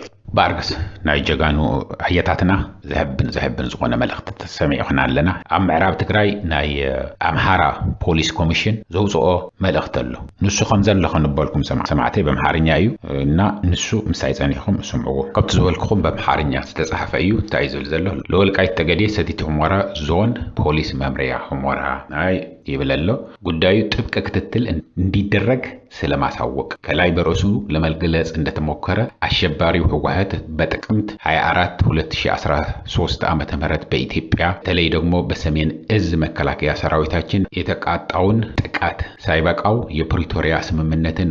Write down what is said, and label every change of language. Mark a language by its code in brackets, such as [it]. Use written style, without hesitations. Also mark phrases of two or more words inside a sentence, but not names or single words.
[ti] ባርግስ ናይ ጀጋኑ ህየታትና ዝሕብን ዝኾነ መልእኽቲ ተሰሚዕና ኣለና ኣብ ምዕራብ ትግራይ ናይ ኣምሓራ ፖሊስ ኮሚሽን ዘውፅኦ መልእኽቲ ኣሎ ንሱ ከም ዘለኹ ንበልኩም ሰማዕተይ በአምሓርኛ እዩ እና ንሱ ምሳይ ጸኒሕኩም ስምዕዎ ካብቲ ዝበልክኹም በአምሓርኛ ዝተጻሕፈ እዩ እንታይ ዝብል ዘሎ ለወልቃይት ጠገዴ ሰቲት ሁመራ ዞን [am] ፖሊስ መምርያ ሁመራ [ti] ናይ ይብለሎ [am] ጉዳዩ ጥብቅ ክትትል እንዲደረግ ስለማሳወቅ ከላይ በርዕሱ ለመግለጽ እንደተሞከረ አሸባሪው ህወሓት በጥቅምት 24 2013 ዓመተ ምህረት በኢትዮጵያ በተለይ ደግሞ በሰሜን እዝ መከላከያ ሰራዊታችን የተቃጣውን ጥቃት ሳይበቃው የፕሪቶሪያ ስምምነትን